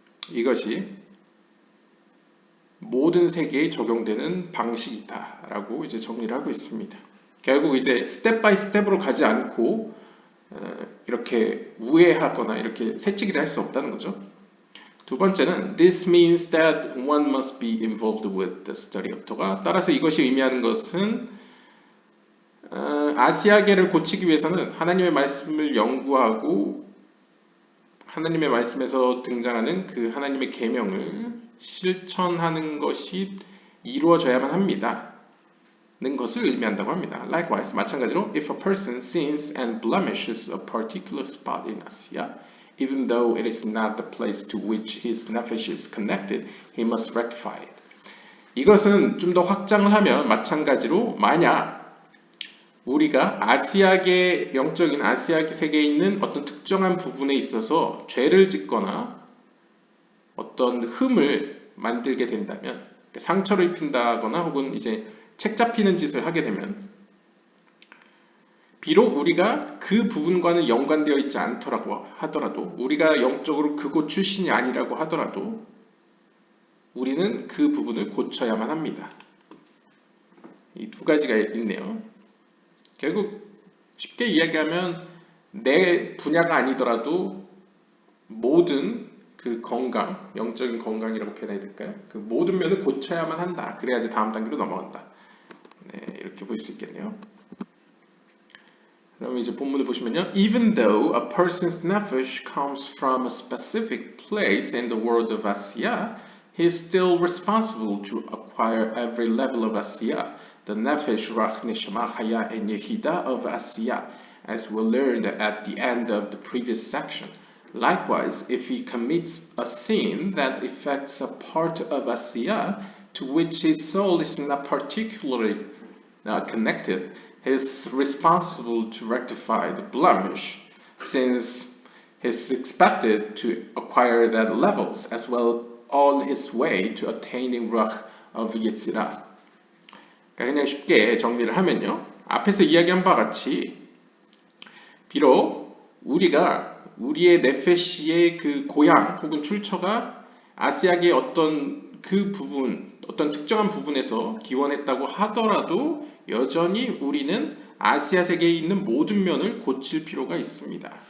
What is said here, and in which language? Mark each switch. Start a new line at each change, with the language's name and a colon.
Korean: 이것이 모든 세계에 적용되는 방식이다라고 이제 정리를 하고 있습니다. 결국 이제 스텝 바이 스텝으로 가지 않고 이렇게 우회하거나 이렇게 새치기를 할 수 없다는 거죠. 두 번째는
English: This means that one must be involved with the study of Torah.
Korean: 따라서 이것이 의미하는 것은 아시아계를 고치기 위해서는 하나님의 말씀을 연구하고 하나님의 말씀에서 등장하는 그 하나님의 계명을 실천하는 것이 이루어져야만 합니다. 는 것을 의미한다고 합니다.
English: Likewise, 마찬가지로 if a person sins and blemishes a particular spot in Asia, even though it is not the place to which his nefesh is connected, he must rectify it.
Korean: 이것은 좀 더 확장을 하면 마찬가지로 만약 우리가 아시아계 영적인 아시아 세계에 있는 어떤 특정한 부분에 있어서 죄를 짓거나 어떤 흠을 만들게 된다면 상처를 입힌다거나 혹은 이제 책 잡히는 짓을 하게 되면 비록 우리가 그 부분과는 연관되어 있지 않더라고 하더라도 우리가 영적으로 그곳 출신이 아니라고 하더라도 우리는 그 부분을 고쳐야만 합니다. 이 두 가지가 있네요. 결국 쉽게 이야기하면 내 분야가 아니더라도 모든 그 건강, 영적인 건강이라고 표현해야 될까요? 그 모든 면을 고쳐야만 한다. 그래야지 다음 단계로 넘어간다. 네, 이렇게 볼 수 있겠네요. 그럼 이제 본문을 보시면요.
English: Even though a person's nefesh comes from a specific place in the world of Asiya, he is still responsible to acquire every level of Asiya, the nefesh, rach, neshama, chaya, and yehida of Asiya, as we learned at the end of the previous section. Likewise, if he commits a sin that affects a part of Asiya to which his soul is not particularly connected, he is responsible to rectify the blemish, since is expected to acquire that levels as well all his way to attaining ruach of Yetzirah.
Korean: 그냥 쉽게 정리를 하면요. 앞에서 이야기한 바와 같이 비록 우리가 우리의 네페시의 그 고향 혹은 출처가 아시아계의 어떤 그 부분, 어떤 특정한 부분에서 기원했다고 하더라도 여전히 우리는 아시아 세계에 있는 모든 면을 고칠 필요가 있습니다.